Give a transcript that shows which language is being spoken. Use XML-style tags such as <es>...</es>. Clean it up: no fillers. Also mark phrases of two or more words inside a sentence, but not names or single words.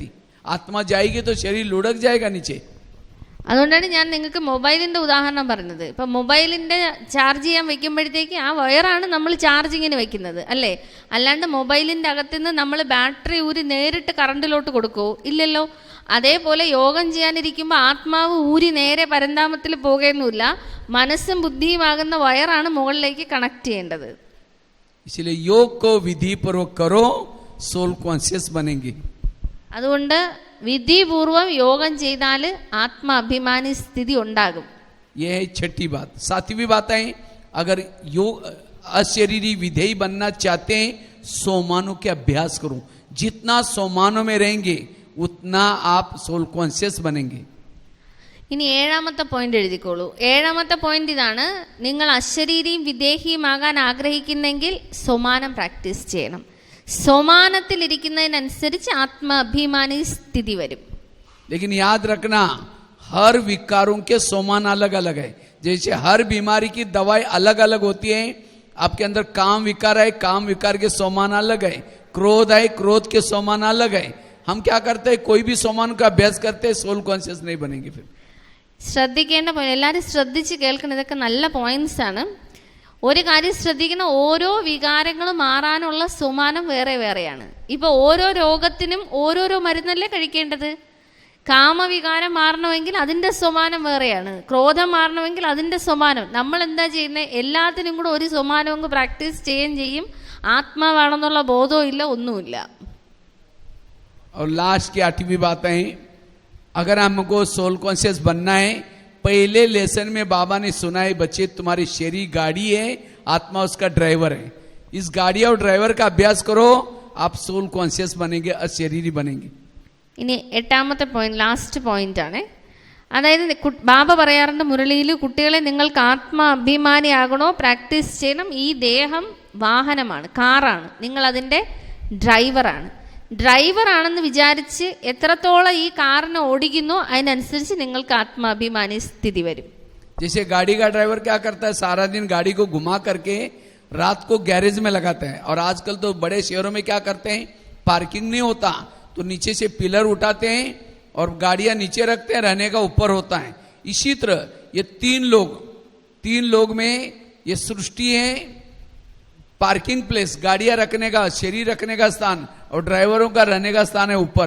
<hi>आत्मा जाएगी तो शरीर लुढ़क जाएगा नीचे.</hi> <ml>അതുകൊണ്ടാണ് ഞാൻ നിങ്ങൾക്ക് മൊബൈലിന്റെ ഉദാഹരണം പറഞ്ഞത്. ഇപ്പം മൊബൈലിന്റെ ചാർജ് ചെയ്യാൻ വെക്കുമ്പോഴത്തേക്ക് ആ വയറാണ് നമ്മൾ ചാർജിങ്ങിന് വെക്കുന്നത് അല്ലേ, അല്ലാണ്ട് മൊബൈലിന്റെ അകത്തുനിന്ന് നമ്മൾ ബാറ്ററി ഊരി നേരിട്ട് കറണ്ടിലോട്ട് കൊടുക്കുമോ? ഇല്ലല്ലോ. അതേപോലെ യോഗം ചെയ്യാനിരിക്കുമ്പോൾ ആത്മാവ് ഊരി നേരെ പരന്താമത്തിൽ പോകുകയൊന്നുമില്ല, മനസ്സും ബുദ്ധിയുമാകുന്ന വയറാണ് മുകളിലേക്ക് കണക്ട് ചെയ്യേണ്ടത്.</ml> <hi>इसलिए योग को विधि पूर्वक करो,</hi> <en>soul conscious</en> <hi>बनेंगे.</hi> <ml>അതുകൊണ്ട് വിധിപൂർവം യോഗം ചെയ്താൽ ആത്മാഭിമാനി സ്ഥിതി ഉണ്ടാകും.</ml> <hi>यह है छठी बात. सातवीं बात है, अगर योग अशरीरी विधेयी बनना चाहते हैं, सोमानों के अभ्यास करो. जितना सोमानों में रहेंगे उतना आप</hi> <en>soul conscious</en> <hi>बनेंगे.</hi> <ml>ഇനി ഏഴാമത്തെ പോയിന്റ് എഴുതിക്കോളൂ. ഏഴാമത്തെ പോയിന്റ് ഇതാണ്, നിങ്ങൾ അശരീരിയും വിദേഹിയുമാകാൻ ആഗ്രഹിക്കുന്നെങ്കിൽ സോമാനം പ്രാക്ടീസ് ചെയ്യണം. സോമാനത്തിലിരിക്കുന്നതിനനുസരിച്ച് ആത്മാഭിമാനി സ്ഥിതി വരും.</ml> <hi>लेकिन याद रखना, हर विकारों के सोमान अलग अलग है. जैसे हर बीमारी की दवाई अलग अलग होती है, आपके अंदर काम विकार है, काम विकार के सोमान अलग है, क्रोध है, क्रोध के सोमान अलग है. हम क्या करते हैं, कोई भी सोमान का अभ्यास करते हैं,</hi> <en>soul conscious</en> <hi>नहीं बनेंगे. फिर</hi> <ml>ശ്രദ്ധിക്കേണ്ട പോയിന്റ്, എല്ലാവരും ശ്രദ്ധിച്ച് കേൾക്കണം, ഇതൊക്കെ നല്ല പോയിന്റ്സ് ആണ്. ഒരു കാര്യം ശ്രദ്ധിക്കണം, ഓരോ വികാരങ്ങളും മാറാനുള്ള സുമാനം വേറെ വേറെയാണ്. ഇപ്പൊ ഓരോ രോഗത്തിനും ഓരോരോ മരുന്നല്ലേ കഴിക്കേണ്ടത്. കാമവികാരം മാറണമെങ്കിൽ അതിന്റെ സ്വമാനം വേറെയാണ്, ക്രോധം മാറണമെങ്കിൽ അതിന്റെ സ്വമാനം. നമ്മൾ എന്താ ചെയ്യുന്നത്, എല്ലാത്തിനും കൂടെ ഒരു സ്വമാനം അങ്ങ് പ്രാക്ടീസ് ചെയ്യുകയും ചെയ്യും. ആത്മാവാണെന്നുള്ള ബോധവും ഇല്ല, ഒന്നുമില്ല.</ml> <hi>और लास्ट की 8वीं बात है, अगर हमको</hi> <en>soul conscious</en> <hi>बनना है, पहले लेसन में बाबा ने सुना है, बच्चे तुम्हारी शरीर गाड़ी है, आत्मा उसका ड्राइवर है. इस गाड़ी और ड्राइवर का अभ्यास करो, आप</hi> <en>soul conscious</en> <hi>बनेंगे, अशरीरी बनेंगे.</hi> <ml>ഇനി എട്ടാമത്തെ പോയിന്റ്,</ml> <en>last point</en> <ml>ആണ്. അതായത് ബാബ പറയാറുണ്ട് മുരളിയിൽ, കുട്ടികളെ നിങ്ങൾക്ക് ആത്മാഭിമാനിയാകണോ പ്രാക്ടീസ് ചെയ്യണം. ഈ ദേഹം വാഹനമാണ്, കാറാണ്, നിങ്ങൾ അതിൻ്റെ ഡ്രൈവറാണ്. ഡ്രൈവറാണെന്ന് വിചാരിച്ച് എത്രത്തോളം ഈ കാറിനെ ഓടിക്കുന്നോ അതിനനുസരിച്ച് നിങ്ങൾക്ക് ആത്മാഭിമാനി സ്ഥിതി വരും.</ml> <hi>जैसे गाड़ी का ड्राइवर क्या करता है, सारा दिन गाड़ी को घुमा करके रात को गैरेज में लगाता है. और आजकल तो बड़े शहरों में क्या करते हैं, पार्किंग नहीं होता तो नीचे से पिलर उठाते हैं और गाड़ियां नीचे रखते हैं, रहने का ऊपर होता है. इसी तरह ये तीन लोग में ये सृष्टि है,</hi> <en>parking place,</en> <hi>गाड़ियां रखने का, शरीर रखने का स्थान, और ड्राइवरों का रहने का स्थान है ऊपर.</hi>